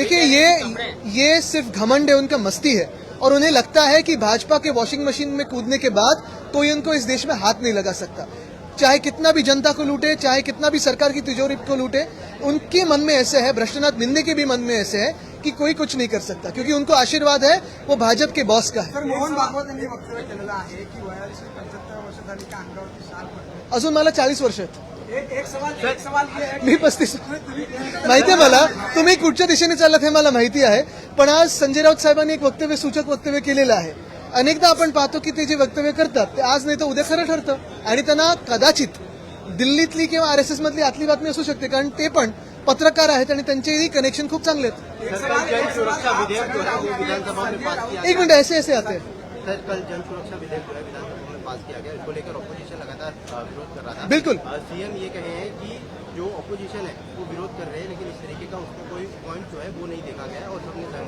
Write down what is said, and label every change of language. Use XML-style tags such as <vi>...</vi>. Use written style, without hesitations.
<hi>देखिए ये सिर्फ घमंड है, उनका मस्ती है, और उन्हें लगता है कि भाजपा के वॉशिंग मशीन में कूदने के बाद कोई उनको इस देश में हाथ नहीं लगा सकता। चाहे कितना भी जनता को लूटे, चाहे कितना भी सरकार की तिजोरी को लूटे, उनके मन में ऐसे है, भ्रष्टनाथ निंदे के भी मन में ऐसे है कि कोई कुछ नहीं कर सकता, क्योंकि उनको आशीर्वाद है वो भाजप के बॉस का है।</hi> <mr>तर मोहन भागवत यांनी वक्तव्य केलेलं आहे की वयाची 75 वर्ष झाली की अंगावरती शाल पडते. अजून मला 40 वर्ष आहेत,</mr> <hi>एक सवाल ये आहे</hi> <mr>मी 35 माहिती आहे मला, तुम्ही कुठच्या दिशेने चाललात हे मला माहिती आहे, पण आज संजय राऊत साहेबांनी एक वक्तव्य, सूचक वक्तव्य केलेलं आहे. अनेकदा आपण पाहतो की ते जे वक्तव्य करतात ते आज नाही तर उद्या खरं ठरतं, आणि त्यांना कदाचित दिल्लीतली किंवा आरएसएस मधली आतली बातमी असू शकते, कारण ते पण पत्रकार आहेत आणि त्यांचेही कनेक्शन खूप चांगले आहेत.</mr> <hi>सर, जन सुरक्षा विधेयक जो है वो विधानसभा में पास किया एक मिनट, ऐसे ऐसे आते हैं. सर, कल जन सुरक्षा विधेयक जो है विधानसभा में पास किया गया, इसको लेकर ऑपोजिशन लगातार विरोध कर रहा था. बिल्कुल. सीएम ये कहे हैं कि जो ऑपोजिशन है वो विरोध कर रहे हैं, लेकिन इस तरीके का उसको कोई पॉइंट जो है वो नहीं देखा गया और सबने</hi>